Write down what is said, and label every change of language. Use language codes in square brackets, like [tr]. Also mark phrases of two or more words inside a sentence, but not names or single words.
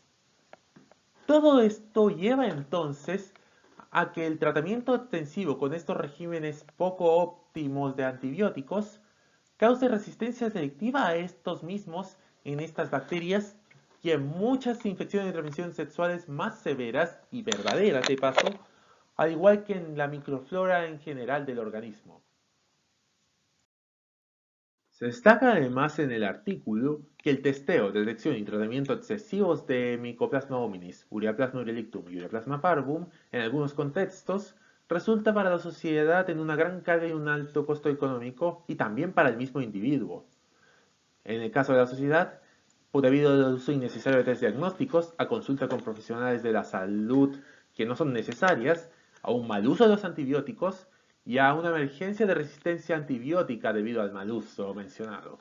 [es] Todo esto lleva entonces a que el tratamiento extensivo con estos regímenes poco óptimos de antibióticos cause resistencia selectiva a estos mismos en estas bacterias y en muchas infecciones de transmisión sexuales más severas y verdaderas de paso, al igual que en la microflora en general del organismo. Se destaca además en el artículo que el testeo, detección y tratamiento excesivos de Mycoplasma hominis, Ureaplasma urealictum y Ureaplasma parvum en algunos contextos resulta para la sociedad en una gran carga y un alto costo económico y también para el mismo individuo. En el caso de la sociedad, debido al uso innecesario de test diagnósticos, a consulta con profesionales de la salud que no son necesarias, a un mal uso de los antibióticos y a una emergencia de resistencia antibiótica debido al mal uso mencionado.